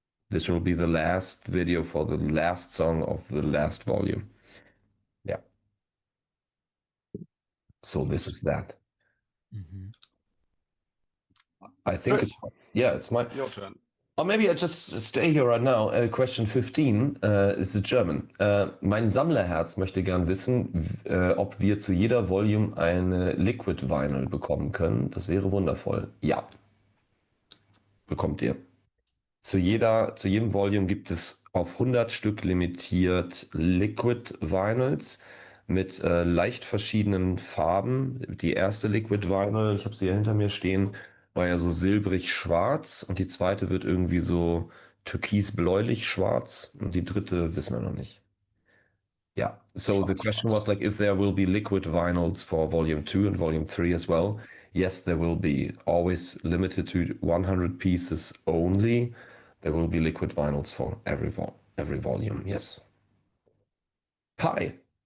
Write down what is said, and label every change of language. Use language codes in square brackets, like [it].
[en] This will be the last video for the last song of the last volume. Yeah. So this is that. I think Chris, it's my your turn. Or maybe I just stay here right now. Question 15 is a German. [de] Mein Sammlerherz möchte gern wissen, ob wir zu jeder Volume eine Liquid Vinyl bekommen können. Das wäre wundervoll. Ja, bekommt ihr. Zu jedem Volume gibt es auf 100 Stück limitiert Liquid Vinyls mit leicht verschiedenen Farben. Die erste Liquid Vinyl, ich habe sie hier hinter mir stehen, war ja so silbrig-schwarz und die zweite wird irgendwie so türkis-bläulich-schwarz und die dritte wissen wir noch nicht. [en] Yeah, so the question was like if there will be liquid vinyls for Volume 2 and Volume 3 as well. Yes, there will be. Always limited to 100 pieces only. There will be liquid vinyls for every volume. Yes. Hi.